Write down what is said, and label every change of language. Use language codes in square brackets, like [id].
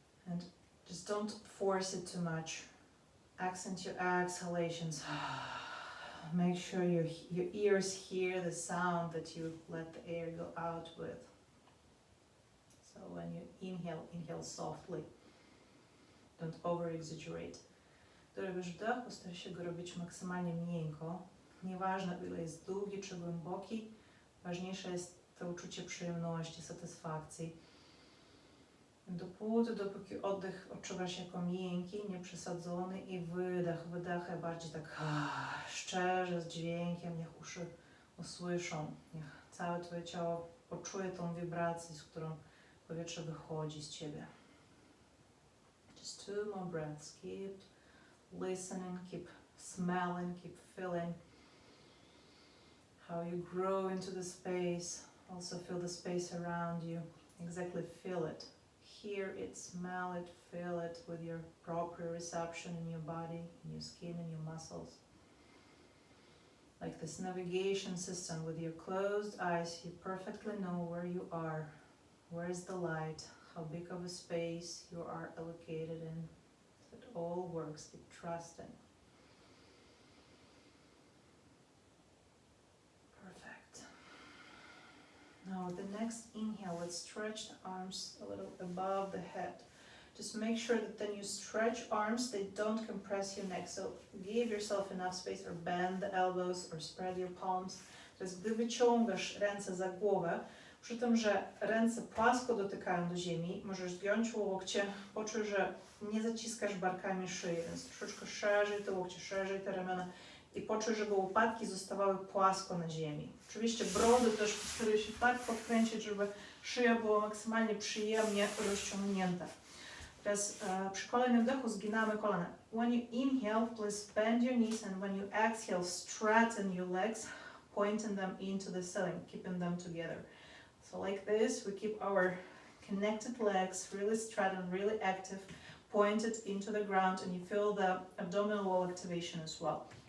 [en] And just don't force it too much. Accent your exhalations. Make sure your ears hear the sound that you let the air go out with. So when you inhale, inhale softly. Don't over-exaggerate. [pl] Do robisz wdech, postaraj się go robić maksymalnie miękko. Nieważne, ile jest długi czy głęboki, ważniejsze jest to uczucie przyjemności, satysfakcji. Dopóki oddech odczuwasz jako miękki, nieprzesadzony i wydech bardziej tak szczerze, z dźwiękiem, niech uszy usłyszą, niech całe twoje ciało poczuje tą wibrację, z którą powietrze wychodzi z ciebie. [en] Just 2 more breaths. Keep listening, keep smelling, keep feeling how you grow into the space. Also feel the space around you. Exactly feel it. Hear it, smell it, feel it with your proprioception in your body, in your skin, in your muscles. Like this navigation system, with your closed eyes, you perfectly know where you are, where is the light, how big of a space you are allocated in. It all works, keep trusting. Now the next inhale, let's stretch the arms a little above the head. Just make sure that when you stretch arms, they don't compress your neck. So give yourself enough space, or bend the elbows, or spread your palms. [pl] To jest, gdy wyciągasz ręce za głowę, przy tym, że ręce płasko dotykają do ziemi, możesz zgiąć łokcie, poczuj, że nie zaciskasz barkami szyi, więc troszeczkę szerzej te łokcie, szerzej te ramiona. I poczuj, żeby łopatki zostawały płasko na ziemi. Oczywiście brody też postaruj się tak podkręcić, żeby szyja była maksymalnie przyjemnie rozciągnięta. Teraz przy kolejnym wdechu zginamy kolana. [en] When you inhale, please bend your knees, and when you exhale, straighten your legs, pointing them into the ceiling, keeping them together. So like this, we keep our connected legs really straight and really active, pointed into the ground, and you feel the abdominal wall activation as well.